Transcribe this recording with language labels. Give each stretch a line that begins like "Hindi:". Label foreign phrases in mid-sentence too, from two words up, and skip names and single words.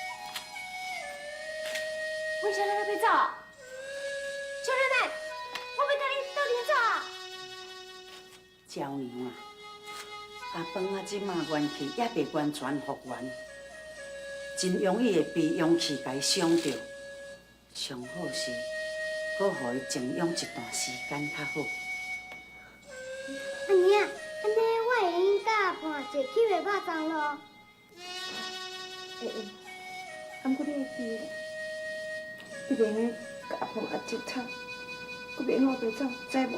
Min Nan Chinese: 为啥咱要走？小奶奶，我要跟你倒转走啊！娇娘啊，阿芳啊，即马元气也未完全复原，真容易会被阳气甲伊伤着。上好是，搁互伊静养一段时间较好。阿娘，安尼我会用甲阿婆坐去袂肉粽咯。会，毋过你会记咧，你袂用甲阿婆压舌头，佮袂用白走，知无？